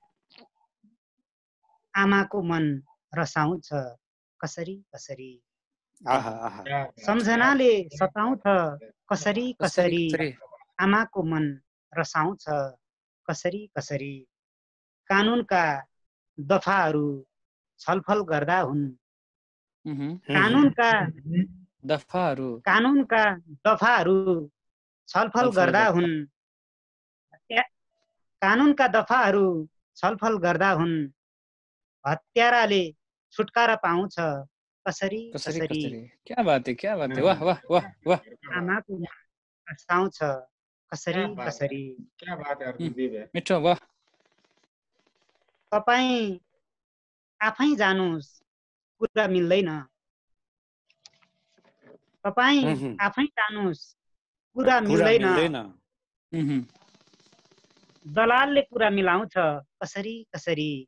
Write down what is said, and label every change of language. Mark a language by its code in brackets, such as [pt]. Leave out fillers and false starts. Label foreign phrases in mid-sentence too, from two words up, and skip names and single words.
[ne] आमाको मन रसाउँछ कसरी कसरी सम्झनाले सताउँछ कसरी कसरी आमाको मन रसाउँछ कसरी कसरी कानुनका दफाहरू छलफल गर्दा हुन् कानुनका दफाहरू छलफल गर्दा हुन् कानुनका दफाहरू छलफल गर्दा हुन् हत्याराले छुटकारा पाउँछ कसरी कसरी [hi] क्या बात है वाह वाह वाह वाह [ne] आमाको हँसाउँछ कसरी कसरी [hi] क्या बात है गुरुदेव [ne] मिठो वाह तपाईँ आफै जानुस् कुरा मिल्दैन तपाईँ आफै जानुस् कुरा मिल्दैन दलालले कुरा मिलाउँछ कसरी कसरी